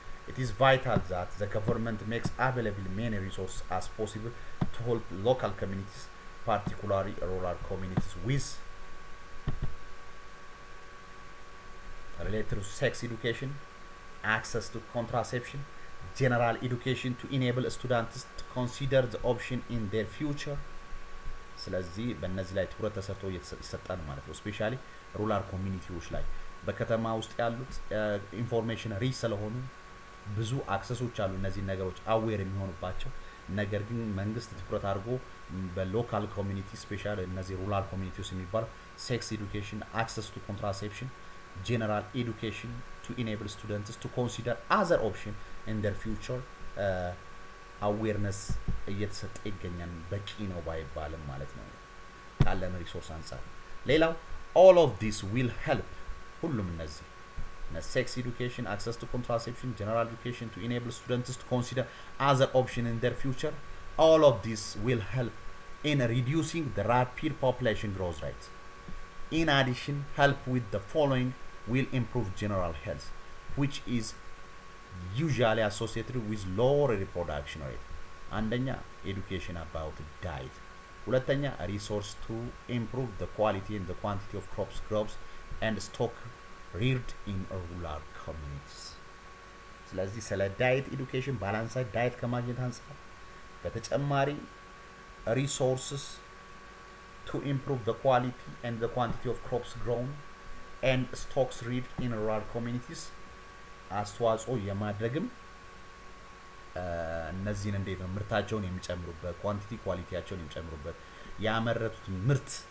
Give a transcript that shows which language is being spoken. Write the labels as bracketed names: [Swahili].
[English] It is vital that the government makes available many resources as possible to help local communities, particularly rural communities, with related to sex education, access to contraception, general education to enable students to consider the option in their future. [Amharic] ስለዚህ በእነዚህ ላይ ትኩረት ተሰርቶ ይሰጣል ማለት ነው። ስፔሻሊ ሩራል ኮሚኒቲዎች ላይ በከተማ ውስጥ ያሉት ኢንፎርሜሽን ሪች ስለሆኑ ብዙ አክሰሶች አሉ እነዚህ ነገሮች አዌር የሚሆኑባቸው። ነገር ግን መንግስት ትኩረት አድርጎ በሎካል ኮሚኒቲ ስፔሻሊ እነዚህ ሩራል ኮሚኒቲዎች የሚባሉ ሴክስ ኤዱኬሽን፣ አክሰስ ቱ ኮንትራሴፕሽን፣ [English] general education to enable students to consider other option in their future awareness [Amharic] እየተሰጠ ይገኛል። በቂ ነው ባይባልም ማለት ነው ካለን ሪሶርስ አንፃር። ሌላው [English] all of this will help [Amharic] ሁሉም እነዚህ [English] sex education, access to contraception, general education to enable students to consider other option in their future, all of this will help in reducing the rapid population growth rate. In addition, help with the following will improve general health, which is usually associated with lower reproduction rate. [Amharic] አንደኛ [English] education about diet. [Amharic] ሁለተኛ [English] resource to improve the quality and the quantity of crops and stock reared in rural communities. [Amharic] ስለዚህ ስለ ዳይት ኤዱኬሽን ባላንስ ዳይት ከማግኘት አንፃር በተጨማሪ [English] resources to improve the quality and the quantity of crops grown and stocks reared in rural communities [Amharic] አስተዋጽኦ የማድረግም እነዚህን እንዴት ነው ምርታቸውን የሚጨምሩበት ኳንቲቲ ኳሊቲያቸውን የሚጨምሩበት ያመረቱት ምርት